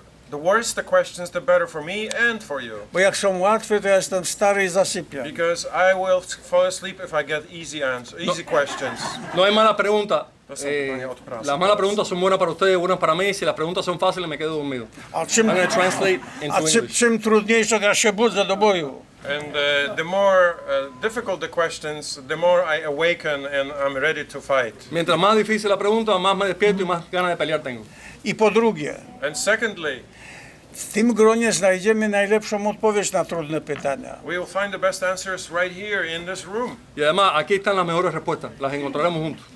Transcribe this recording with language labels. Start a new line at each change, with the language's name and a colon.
English: The worse the questions, the better for me and for you.
Polish: Bo jak są łatwe, to ja jestem stary i zasypiam.
English: Because I will fall asleep if I get easy questions.
Spanish: No hay mala pregunta. Las malas preguntas son buenas para ustedes, buenas para mí. Si las preguntas son fáciles, me quedo dormido.
English: I'm going to translate into English.
Polish: Czym trudniejsze, to ja się budzę do boju.
English: And the more difficult the questions, the more I awaken and I'm ready to fight.
Spanish: Mientras más difícil la pregunta, más me despierto y más ganas de pelear tengo.
Polish: I po drugie,
English: And secondly,
Polish: W tym gronie znajdziemy najlepszą odpowiedź na trudne pytania.
English: We will find the best answers right here in this room.
Spanish: Y además, aquí están las mejores respuestas, las encontraremos juntos.